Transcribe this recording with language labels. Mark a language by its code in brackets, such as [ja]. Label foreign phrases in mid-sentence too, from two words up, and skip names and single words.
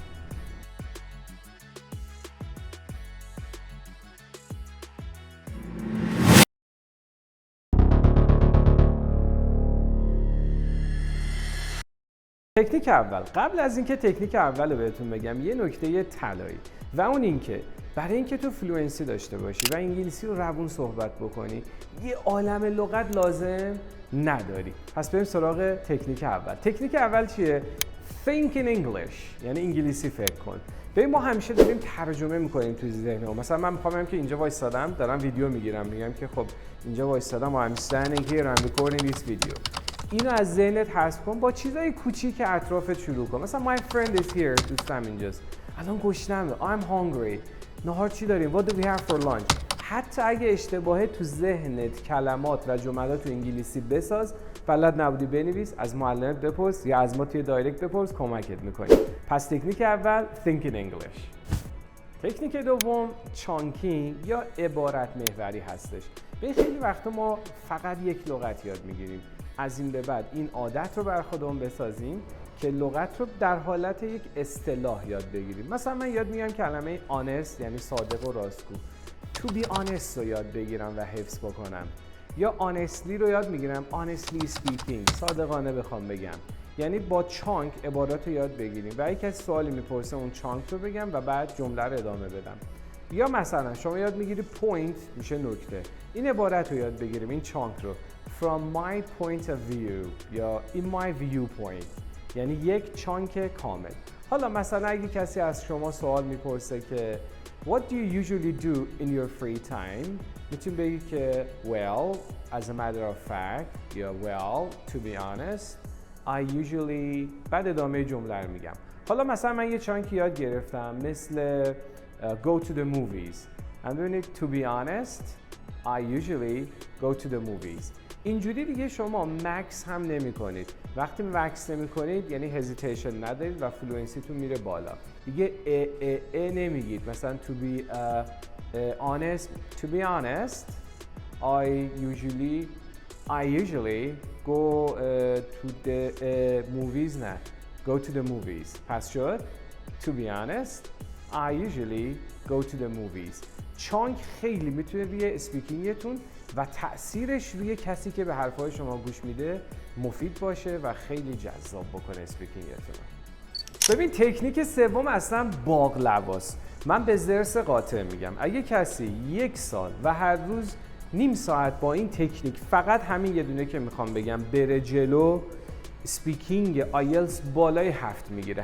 [fa] تکنیک اول، قبل از اینکه تکنیک اول رو بهتون بگم یه نکته طلایی و اون اینکه برای اینکه تو فلوئنسی داشته باشی و انگلیسی رو روون صحبت بکنی یه عالم لغت لازم نداری. پس بریم سراغ تکنیک اول. تکنیک اول چیه؟ [en] Think in English، [fa] یعنی انگلیسی فکر کن. ببین ما همیشه داریم ترجمه میکنیم تو ذهنمون. مثلا من میخوام که اینجا وایسادم دارم ویدیو میگیرم، میگم که خب اینجا وایسادم [en] I'm standing here I'm recording this video. [fa] اینو از ذهنت حذف کن، با چیزای کوچیک اطرافت شروع کن. [en] مثلا my friend is here، [fa] دوستم اینجاست، الان گشنمه، [en] I'm hungry، [fa] نهار چی داریم، [en] what do we have for lunch. [fa] حتی اگه اشتباهه تو ذهنت کلمات و جملات تو انگلیسی بساز، بلد نبودی بنویس، از معلمت بپرس یا از ما توی دایرکت بپرس، کمکت میکنیم. پس تکنیک اول [en] think in English. [fa] تکنیک دوم چانکینگ یا عبارت محوری هستش. به خیلی وقتا ما فقط یک لغت یاد میگیریم. از این به بعد این عادت رو بر خودمون بسازیم که لغت رو در حالت یک اصطلاح یاد بگیریم. مثلا من یاد میگم کلمه honest یعنی صادق و راستگو. [en] to be honest [fa] رو یاد بگیرم و حفظ بکنم. یا honestly رو یاد میگیرم [en] honestly speaking، [fa] صادقانه بخوام بگم. یعنی با چانک عبارات رو یاد بگیریم و اگه کسی سوالی میپرسه اون چانک رو بگم و بعد جمله رو ادامه بدم. یا مثلا شما یاد میگیری point میشه نکته، این عبارت رو یاد بگیریم، این چانک رو [en] from my point of view [fa] یا [en] in my viewpoint، [fa] یعنی یک چانک کامل. حالا مثلا اگه کسی از شما سوال میپرسه که [en] what do you usually do in your free time، [fa] میتونی بگی که [en] well as a matter of fact [fa] یا [en] well to be honest I usually، [fa] بعد ادامه جمله رو میگم. حالا مثلا من یه چانکی یاد گرفتم مثل [en] go to the movies. I'm doing it to be honest I usually go to the movies. [fa] اینجوری دیگه شما مکس هم نمی کنید. وقتی مکس نمی کنید یعنی هزیتیشن ندارید و فلوئنسیتون میره بالا. دیگه نمیگید. مثلا [en] to be honest I usually go to the movies. نه go to the movies. [fa] پس شد [en] to be honest I usually go to the movies. [fa] چانک خیلی میتونه روی اسپیکینگتون و تأثیرش روی کسی که به حرفهای شما گوش میده مفید باشه و خیلی جذاب بکنه اسپیکینگتون. ببین تکنیک سوم اصلا باقلواست. من به ضرس قاطع میگم اگه کسی 1 سال و هر روز نیم ساعت با این تکنیک، فقط همین یه دونه که میخوام بگم، بره جلو، اسپیکینگ آیلتس بالای 7 میگیره.